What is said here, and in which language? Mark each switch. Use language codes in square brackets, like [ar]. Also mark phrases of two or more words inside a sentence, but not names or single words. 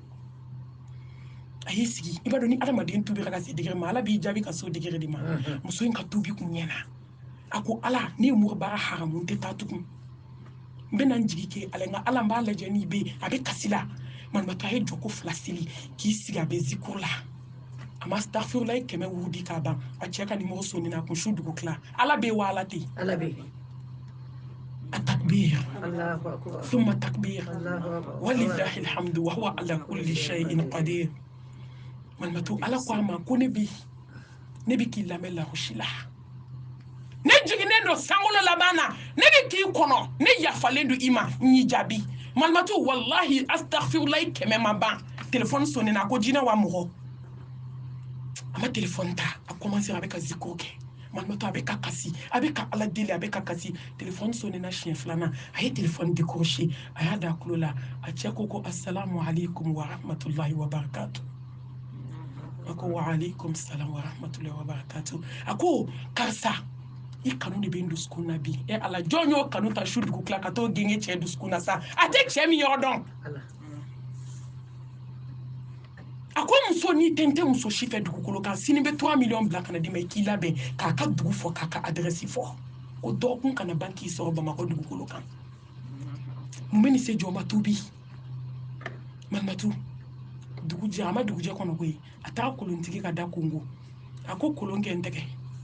[bm] a y'i sigi i b'a dɔn ni adamaden tubira ka se degere ma ala b'i jaabi ka se o degere de ma muso in ka tubi kun ɲɛna a ko ala ne ye murubara haramu tɛ taa tugun n bɛna n jigi kɛ ala nka ala n b'a lajɛ n'i bɛ a bɛ kasi la malimatu a ye jɔ ko 2 seli k'i sigi a bɛ zikuru la a ma astaghfirullah 100 wurudi k'a ban a cɛ ka nimoro sonni a kun su dugu tila ala bɛ wa ala tɛ ala bɛ [ar] التكبير الله أكبر ثم التكبير الله أكبر ولله الحمد وهو على كل شيء قدير [bm] malimatu ala ko a ma ko ne bi k'i lamɛn larosi la ne jiginnen don sankolo laban na ne bɛ k'i kɔnɔ ne yafalen don i ma n y'i jaabi malimatu [ar] والله أستغفر الله [bm] 100 ma ban telefɔni sonni na a ko jinɛ wa mɔgɔ a ma telefɔni ta [fr] a commencé [bm] a bɛ ka zikiro kɛ malimatu a bɛ ka kasi a bɛ ka ala deli a bɛ ka kasi telefɔni sonni na siɲɛ 2nan a ye telefɔni décroché a y'a da a tulo la a cɛ ko [ar] السلام عليكم ورحمة الله وبركاته [bm] a ko [ar] وعليكم السلام ورحمة الله وبركاته [bm] a ko karisa i kanu de bɛ n dusukun na bi ala jɔn y'o kanu ta su dugu tila ka t'o genge cɛ dusukun na sa a tɛ cɛ min yɔrɔ dɔn a ko muso n'i tɛ n tɛ muso si fɛ dugukolo kan sini bɛ 3 millions bila kana d'i ma i k'i labɛn k'a ka dugu fɔ k'a ka adresse fɔ ko dɔgɔkun kana ban k'i sɔrɔ bamakɔ dugukolo kan mun bɛ nin se jɔ ma tubi malimatu dugujɛ a ma dugujɛ kɔnɔ koyi a taara kolontigi ka da kongo a ko kolon kɛ n tɛgɛ